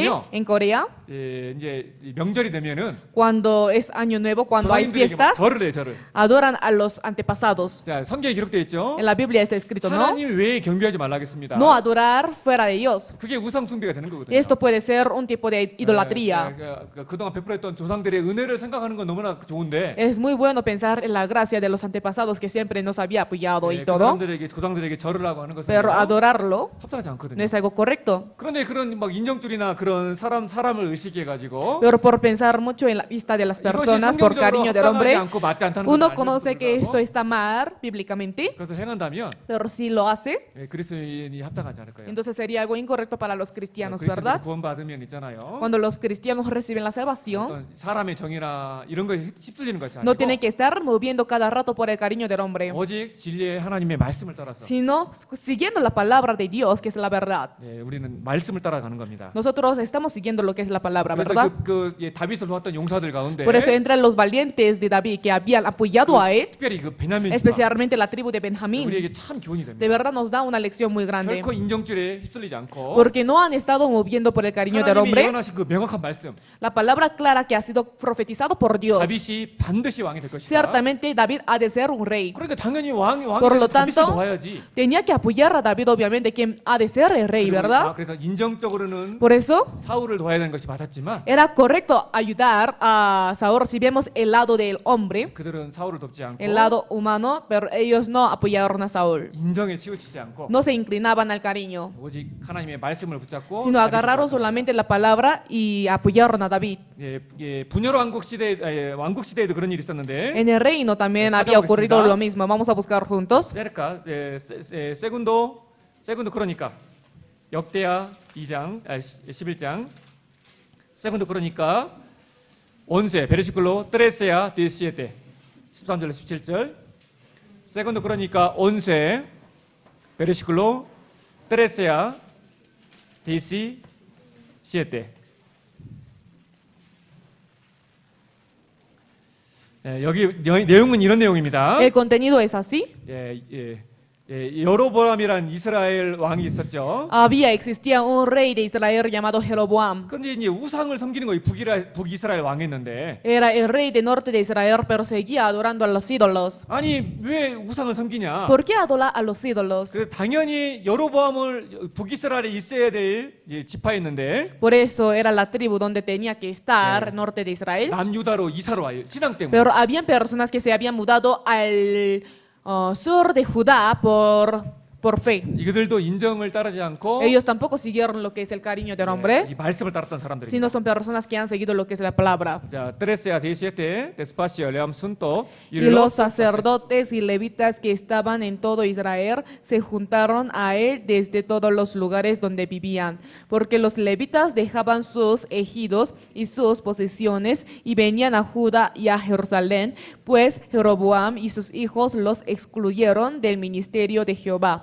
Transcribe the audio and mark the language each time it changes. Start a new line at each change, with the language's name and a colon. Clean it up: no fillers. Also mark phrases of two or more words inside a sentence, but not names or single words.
Korean: 한국은요.
Spanish: en Corea,
Korean: 이제 이 명절이 되면은
Spanish: cuando es año nuevo, cuando hay
Korean: 조상님들에게 막
Spanish: fiestas,
Korean: 절을 해 절을.
Spanish: adoran a los antepasados.
Korean: 자 성경에 기록되어 있죠.
Spanish: En la Biblia está escrito, ¿no?
Korean: 하나님 외에 경배하지 말라겠습니다.
Spanish: No adorar fuera de Dios.
Korean: 그게 우상 숭배가 되는 거거든요.
Spanish: Esto puede ser un tipo de idolatría.
Korean: 그동안 베풀었던 조상들의 은혜를 생각하는 건 너무나 좋은데
Spanish: Es muy bueno pensar en la gracia de los antepasados que siempre nos había apoyado y
Korean: 그
Spanish: todo,
Korean: 조상들에게 절을 하고 하는 것은
Spanish: pero
Korean: 아니라
Spanish: adorarlo
Korean: 합당하지
Spanish: no
Korean: 않거든요.
Spanish: es algo correcto.
Korean: 그런데 그런 막 인정줄이나 그런 사람을 의식해가지고
Spanish: Pero por pensar mucho en la vista de las
Korean: 이것이
Spanish: personas, por
Korean: 성경적으로
Spanish: cariño del
Korean: 합당하지
Spanish: hombre,
Korean: 않고 맞지 않다는 것을
Spanish: uno
Korean: 알면서도
Spanish: conoce que esto
Korean: 불구하고
Spanish: está mal bíblicamente,
Korean: 그것을 행한다면
Spanish: pero si lo hace,
Korean: 그리스도인이 합당하지 않을 거예요.
Spanish: entonces sería algo incorrecto para los cristianos,
Korean: 그리스도인이
Spanish: ¿verdad?
Korean: 구원받으면 있잖아요.
Spanish: Cuando los cristianos reciben la salvación,
Korean: 어떤 사람의 정의나 이런 거에 휩쓸리는 것이
Spanish: no
Korean: 아니고
Spanish: tienen que estar moviendo cada rato por el cariño del hombre,
Korean: 오직 진리의 하나님의 말씀을 따라서
Spanish: sino siguiendo la palabra de Dios, que es la verdad.
Korean: 우리는 말씀을 따라가는 겁니다.
Spanish: Nosotros estamos siguiendo lo que es la palabra,
Korean: 그래서
Spanish: ¿verdad?
Korean: 다윗을 도왔던 용사들 가운데
Spanish: Por eso entre los valientes de David que habían apoyado a él,
Korean: 특별히 그 베냐민 지파
Spanish: especialmente la tribu de Benjamín,
Korean: 우리에게 참 교훈이
Spanish: de
Korean: 됩니다.
Spanish: verdad nos da una lección muy grande.
Korean: 결코 인정줄에 휩쓸리지 않고
Spanish: Porque no han estado moviendo por el cariño del
Korean: 하나님이
Spanish: hombre.
Korean: 예언하신 그 명확한 말씀
Spanish: La palabra clara que ha sido profetizado por Dios.
Korean: 다윗이 반드시 왕이 될 것이다.
Spanish: Ciertamente David ha de ser un rey.
Korean: 그러니까 당연히 왕이
Spanish: Por lo
Korean: 다윗을
Spanish: tanto,
Korean: 도와야지.
Spanish: Tenía que apoyar a David, obviamente, quien ha de ser el rey, ¿verdad?
Korean: 그래서 인정적으로는
Spanish: Por eso
Korean: 사울을 도와야 되는 것이 맞았지만
Spanish: era correcto ayudar a Saúl si vemos el lado del hombre,
Korean: 그들은 사울을 돕지 않고
Spanish: el lado humano, pero ellos no apoyaron a Saúl.
Korean: 인정에 치우치지 않고
Spanish: No se inclinaban al cariño,
Korean: 오직 하나님의 말씀을 붙잡고
Spanish: sino agarraron solamente la palabra y apoyaron a David.
Korean: 분열 왕국 시대에도 그런 일이 있었는데
Spanish: En el reino también
Korean: 찾아보겠습니다.
Spanish: había ocurrido lo mismo. Vamos a buscar juntos.
Korean: 그러니까 세군도 그러니까 역대하 2장 11장 세군도 그러니까
Spanish: once versículo trece y diecisiete
Korean: 13절 17절 세군도 그러니까
Spanish: once versículo trece y diecisiete
Korean: 여기 내용은 이런 내용입니다.
Spanish: El contenido es así.
Korean: 여로보암이란 이스라엘 왕이 있었죠.
Spanish: Existía un rey de Israel llamado Jeroboam.
Korean: 근데 이제 우상을 섬기는 거예요. 북이스라엘 왕이었는데.
Spanish: Era el rey del norte de Israel, pero seguía adorando a los ídolos.
Korean: 아니 왜 우상을 섬기냐?
Spanish: ¿Por qué adora a los ídolos?
Korean: 그래서 당연히 여로보암을 북이스라엘에 있어야 될 지파였는데
Spanish: Por eso era la tribu donde tenía que estar, norte de Israel.
Korean: 남유다로 이사로 와요. 신앙 때문에.
Spanish: Pero habían personas que se habían mudado al sur de Judá por fe.
Korean: 이들도 인정을 따르지 않고
Spanish: Ellos tampoco siguieron lo que es el cariño del hombre,
Korean: 이 말씀을 따랐던 사람들입니다.
Spanish: sino son personas que han seguido lo que es la palabra. 자, trece y diecisiete despacio leamos juntos Y los sacerdotes y levitas que estaban en todo Israel se juntaron a él desde todos los lugares donde vivían, porque los levitas dejaban sus ejidos y sus posesiones y venían a Judá y a Jerusalén, pues Jeroboam y sus hijos los excluyeron del ministerio de Jehová.